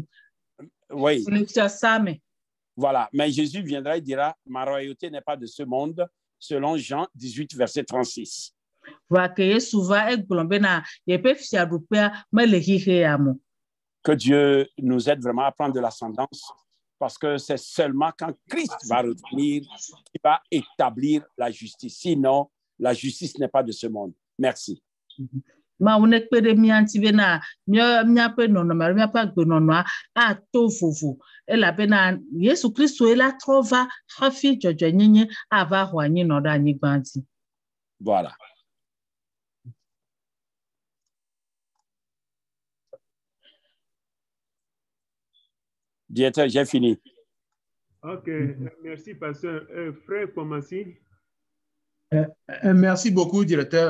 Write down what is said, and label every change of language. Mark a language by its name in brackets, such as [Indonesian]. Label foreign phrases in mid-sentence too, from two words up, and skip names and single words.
[French] Oui. Ça me. Voilà. Mais Jésus viendra et dira, ma royauté n'est pas de ce monde, selon Jean 18, verset 36. Que Dieu nous aide vraiment à prendre de l'ascendance, parce que c'est seulement quand Christ va revenir qu'il va établir la justice. Sinon, la justice n'est pas de ce monde. Merci. [Ewe] Ma unekpe de mianti bena miape nonoma miapa gbenonwa a to vovo ela bena Yesu Kristo ela trova hafi dzɔdzɔnyenye ava ho anyi nɔ ɖe anyigba dzi. [French] Voilà. Directeur, j'ai fini. Ok, merci pasteur. Frère Pomassi. Merci beaucoup, directeur.